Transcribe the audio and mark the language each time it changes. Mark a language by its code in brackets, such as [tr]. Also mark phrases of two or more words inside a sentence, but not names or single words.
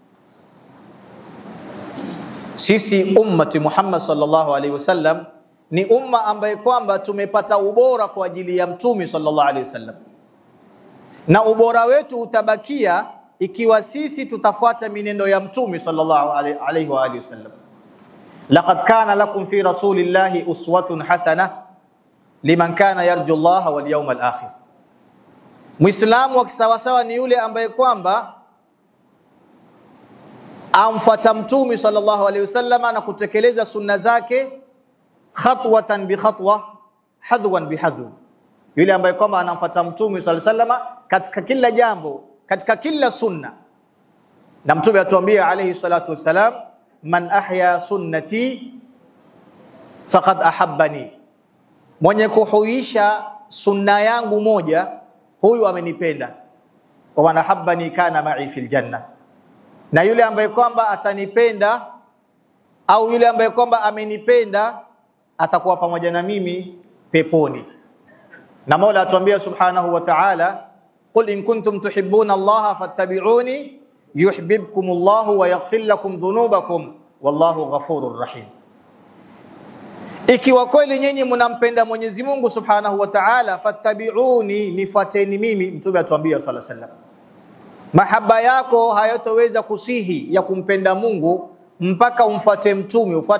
[sw] Sisi ummati Muhammad [ar] صلى الله عليه وسلم [sw] ni umma ambaye kwamba tumepata ubora kwa ajili ya Mtume [ar] صلى الله عليه وسلم, [sw] na ubora wetu utabakia ikiwa sisi tutafuata minendo ya Mtume [ar] صلى الله عليه وآله وسلم. لقد كان لكم في رسول الله أسوة حسنة لمن كان يرجو الله واليوم الآخر. [sw] Muislamu wa kisawasawa ni yule ambaye kwamba amfuata Mtume [ar] صلى الله عليه وسلم [sw] na kutekeleza sunna zake [ar] خطوة بخطوة، حذوا بحذو. [sw] Yule ambaye kwamba anamfuata Mtume [ar] صلى الله عليه وسلم [sw] katika kila jambo, katika kila sunna. Na Mtume atuambia [ar] عليه الصلاة والسلام, من أحيا سنتي فقد أحبني, [sw] mwenye kuhuisha sunna yangu moja, huyu amenipenda. [ar] ومن أحبني كان معي في الجنة, [sw] na yule ambaye kwamba atanipenda au yule ambaye kwamba amenipenda atakuwa pamoja na mimi peponi. Na Mola atuambia [ar] سبحانه وتعالى قل إن كنتم تحبون الله فاتبعوني يحببكم الله ويغفر لكم ذنوبكم والله غفور رحيم. [sw] Ikiwa kweli nyinyi mnampenda Mwenyezi Mungu [ar] سبحانه وتعالى, [sw] fattabi'uni, nifuateni mimi. Mtume atuambia [ar] صلى الله عليه وسلم, [sw] mahaba yako hayatoweza kusihi ya kumpenda Mungu mpaka umfuate Mtume, ufuate